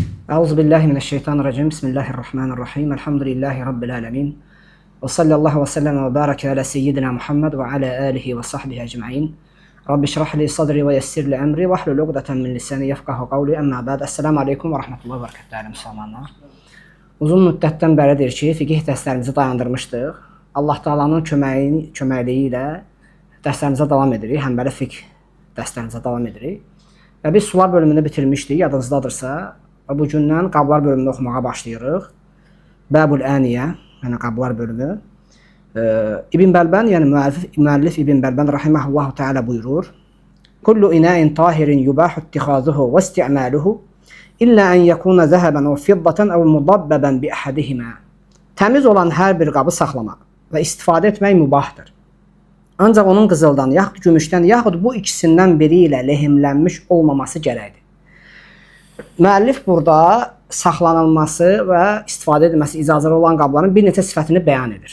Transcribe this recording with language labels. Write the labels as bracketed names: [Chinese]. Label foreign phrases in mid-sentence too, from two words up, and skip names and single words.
[Arabic] أعوذ بالله من الشيطان الرجيم. بسم الله الرحمن الرحيم. الحمد لله رب العالمين. وصلى الله وسلم وبارك على سيدنا محمد وعلى آله وصحبه أجمعين. رب اشرح لي صدري ويسر لي أمري واحلل عقدة من لساني يفقهوا قولي. أما بعد. السلام عليكم ورحمة الله وبركاته [Azerbaijani] değerli müsəlmanlar. Uzun müddətdən bəridir ki, fiqh dərslərimizi dayandırmışdıq. Allah Taala'nın köməkliyi ilə dərslərimizə davam edirik. Həmbəli fiqh dərslərimizə davam edirik. Və biz sular bölümünü bitirmişdik, yadınızdadırsa. Və bu gündən qablar bölümünü oxumağa başlayırıq. [Arabic] باب الآنية, [Azerbaijani] yəni qablar bölümü. İbn Bəlbən, yəni müəllif İbn Bəlbən [Arabic] رحمه الله تعالى [Azerbaijani] buyurur: [Arabic] "كل إناء طاهر يباح اتخاذه واستعماله إلا أن يكون ذهبا أو فضة أو مضببا بأحدهما." [Azerbaijani] Təmiz olan hər bir qabı saxlamaq və istifadə etmək mübahdır. Ancaq onun qızıldan, yaxud gümüşdən, yaxud bu ikisindən biri ilə lehimlənmiş olmaması gərəkdir. Müəllif burada saxlanılması və istifadə edilməsi icazəli olan qabların bir neçə sifətini bəyan edir.